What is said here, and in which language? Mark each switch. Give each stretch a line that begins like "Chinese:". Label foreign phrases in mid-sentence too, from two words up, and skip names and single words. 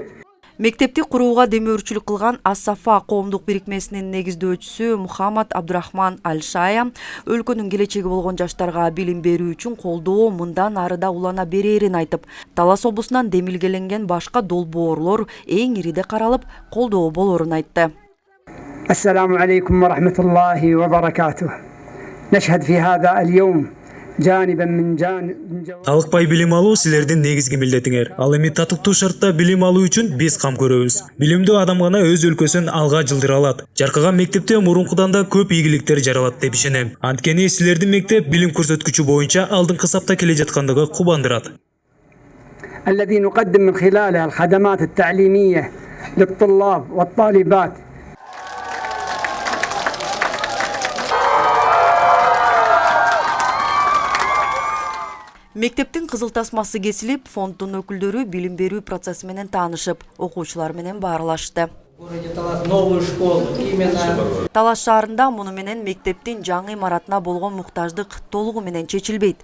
Kyrgyz: Мектепти курууга демөөрчүлүк кылган Ас-Сафа коомдук бирикмесинин негиздөөчүсү Мухаммад Абдурахман Аль-Шая өлкөнүн келечеги болгон жаштарга билим берүү үчүн колдоо мындан ары да улана берерин айтып, Талас облусунан демилгеленген башка долбоорлор эң ириде каралып, колдоо болорун айтты.
Arabic: السلام عليكم ورحمة الله وبركاته. نشهد في هذا اليوم جانبا من
Kyrgyz: Талыкпай билим алуу силердин негизги милдетиңер. Ал эми татыктуу шартта билим алуу үчүн биз кам көрөбүз. Билимдүү адам гана өз өлкөсүн алга жылдыра алат. Жаркыган мектепте мурункудан да көп ийгиликтер жаралат деп ишенем. Анткени силердин мектеп билим көрсөткүчү боюнча алдыңкы сапта келе жаткандыгы кубандырат.
Arabic: الذي نقدم من خلالها الخدمات التعليمية للطلاب والطالبات.
Kyrgyz: Мектептин кызыл тасмасы кесилип, фонддун өкүлдөрү билим берүү процесси менен таанышып, окуучулар менен баарлашты. Талас шаарында муну менен мектептин жаңы имаратына болгон муктаждык толугу менен чечилбейт.